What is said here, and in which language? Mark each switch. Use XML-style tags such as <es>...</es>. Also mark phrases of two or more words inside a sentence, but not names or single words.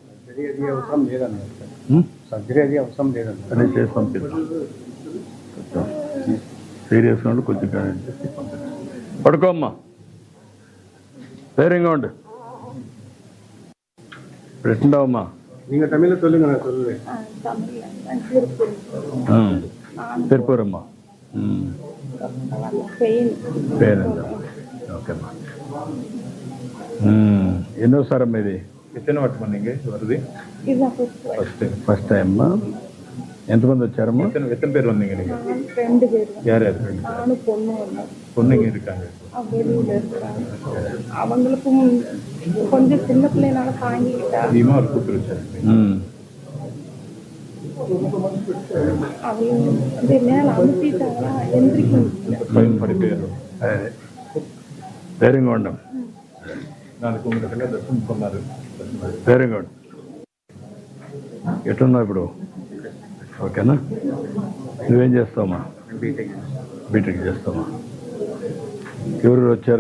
<te>సర్జరీ అది అవసరం లేదండి. అన్ని చేసి పంపిస్తాం. సీరియస్గా ఉండు, కొంచెం పడుకోమ్మా, ధైర్యంగా ఉండు. ఇప్పుడు ఎట్లుండవమ్మా?</te> <ta>நீங்க தமிழ்ல சொல்லுங்க, நான் சொல்லுவேன்.</ta> <te>తిరుపూరమ్మా. పేరండి. ఓకేమ్మా. ఎన్నోసారమ్మా ఇది?</te> <ta>எத்தனை வாட்டி பண்ணீங்க வருது?</ta> <te>ఫస్ట్ టైం అమ్మా. ఎంతమంది వచ్చారమ్మా?</te> <ta>எத்தனை பேர் வந்தீங்க நீங்க? 2 பேர். யார் யார்? பொண்ணுங்க இருக்காங்க. அவங்களுக்கும் கொஞ்சம் சின்ன பிள்ளைனால தாங்கிக்கிட்டா. நீமா ஒரு கூப்பிட்டு வச்சாரு. அவங்க வந்து மேல அமுத்திட்டாங்களா எந்திரிக்க முடியல.</ta> <te>ధైర్యంగా ఉండం. నాకు உங்களுக்கு దర్శనం పొందారు. ధైర్యంగా ఉండు. ఎట్లున్నావు ఇప్పుడు? ఓకేనా? నువ్వేం చేస్తావమ్మా? బీటెక్ చేస్తావా? ఎవరు వచ్చారు?</te>